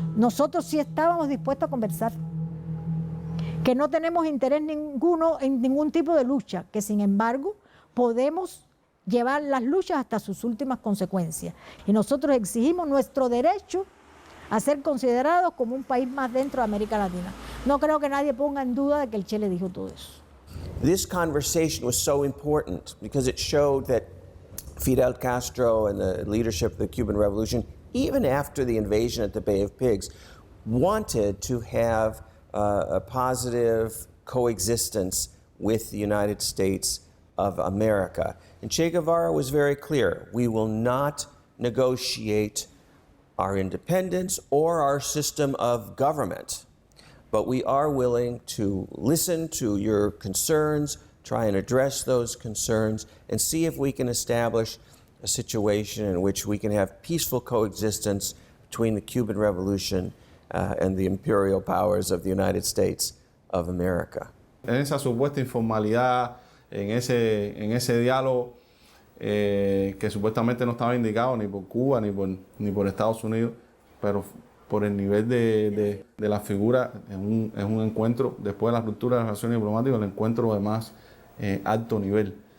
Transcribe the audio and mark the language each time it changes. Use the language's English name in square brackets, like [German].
[Spanish] Nosotros sí estábamos dispuestos a conversar, que no tenemos interés ninguno en ningún tipo de lucha, que sin embargo podemos llevar las luchas hasta sus últimas consecuencias. Y nosotros exigimos nuestro derecho a ser considerados como un país más dentro de América Latina. No creo que nadie ponga en duda de que el Che le dijo todo eso. [English] This conversation was so important because it showed that Fidel Castro and the leadership of the Cuban Revolution, even after the invasion at the Bay of Pigs, wanted to have a positive coexistence with the United States of America. And Che Guevara was very clear, we will not negotiate our independence or our system of government, but we are willing to listen to your concerns, try and address those concerns, and see if we can establish a situation in which we can have peaceful coexistence between the Cuban Revolution and the imperial powers of the United States of America. [Spanish] En esa supuesta informalidad, en ese diálogo que supuestamente no estaba indicado ni por Cuba ni por Estados Unidos, pero por el nivel de la figura, es un encuentro, después de la ruptura de las relaciones diplomáticas, el encuentro de más alto nivel.